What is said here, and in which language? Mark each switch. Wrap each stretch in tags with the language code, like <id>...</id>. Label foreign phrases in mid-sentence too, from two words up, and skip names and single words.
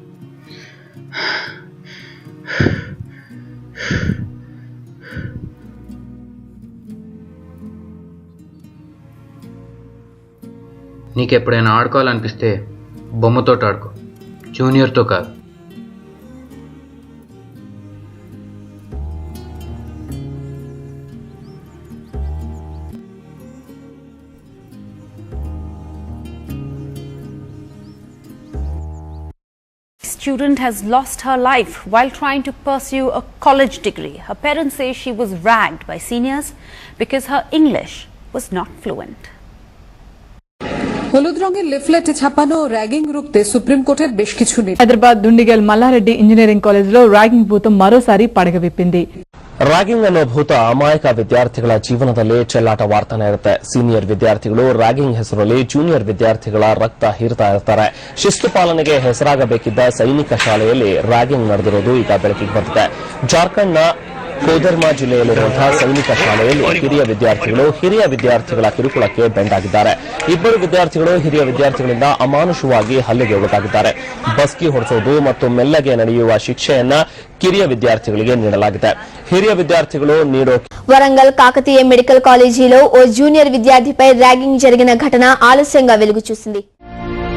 <te>నీకెప్పుడైనా ఆడుకోవాలనిపిస్తే బొమ్మతో ఆడుకో, జూనియర్తో కాదు.</te> <en>Student has lost her life while trying to pursue a college degree. Her parents say she was ragged by seniors because her English was not fluent.</en> <bn>হলুদ রঙের লিফলেটে ছাপানো র্যাগিং রুখতে সুপ্রিম কোর্টের বেশ কিছু</bn> <te>హైదరాబాద్ దుండిగల్ మల్లారెడ్డి</te> <en>engineering collegelo</en> <te>ర్యాగింగ్ భూతం మరోసారి పడగవిప్పింది.</te> <kn>ರ್ಯಾಗಿಂಗ್ ಅನ್ನೋ ಭೂತ ಅಮಾಯಕ ವಿದ್ಯಾರ್ಥಿಗಳ ಜೀವನದಲ್ಲಿ ಚೆಲ್ಲಾಟ ವಾರ್ತಾನೆ ಇರುತ್ತೆ. ಸೀನಿಯರ್ ವಿದ್ಯಾರ್ಥಿಗಳು ರ್ಯಾಗಿಂಗ್ ಹೆಸರಲ್ಲಿ ಜೂನಿಯರ್ ವಿದ್ಯಾರ್ಥಿಗಳ ರಕ್ತ ಹೀರ್ತಾ ಇರ್ತಾರೆ. ಶಿಸ್ತು ಪಾಲನೆಗೆ ಹೆಸರಾಗಬೇಕಿದ್ದ ಸೈನಿಕ ಶಾಲೆಯಲ್ಲಿ ರ್ಯಾಗಿಂಗ್ ನಡೆದಿರೋದು ಈಗ ಬೆಳಕಿಗೆ ಬಂದಿದೆ. ಜಾರ್ಖಂಡ್ನ ಕೋದರ್ಮಾ ಜಿಲ್ಲೆಯಲ್ಲಿರುವಂತಹ ಸೈನಿಕ ಶಾಲೆಯಲ್ಲಿ ಹಿರಿಯ ವಿದ್ಯಾರ್ಥಿಗಳ ಕಿರುಕುಳಕ್ಕೆ ಬೆಂಡಾಗಿದ್ದಾರೆ. ಇಬ್ಬರು ವಿದ್ಯಾರ್ಥಿಗಳು ಹಿರಿಯ ವಿದ್ಯಾರ್ಥಿಗಳಿಂದ ಅಮಾನುಷವಾಗಿ ಹಲ್ಲೆಗೆ ಒಳಗಾಗಿದ್ದಾರೆ. ಬಸ್ಕಿ ಹೊಡೆಸೋದು ಮತ್ತು ಮೆಲ್ಲಗೆ ನಡೆಯುವ ಶಿಕ್ಷೆಯನ್ನ ಕಿರಿಯ ವಿದ್ಯಾರ್ಥಿಗಳಿಗೆ ನೀಡಲಾಗಿದೆ. ಹಿರಿಯ ವಿದ್ಯಾರ್ಥಿಗಳು ನೀಡೋ</kn> <te>వరంగల్ కాకతీయ</te> <en>medical collegelo</en> <te>ఓ జూనియర్ విద్యార్థిపై ర్యాగింగ్ జరిగిన ఘటన ఆలస్యంగా వెలుగు చూసింది.</te>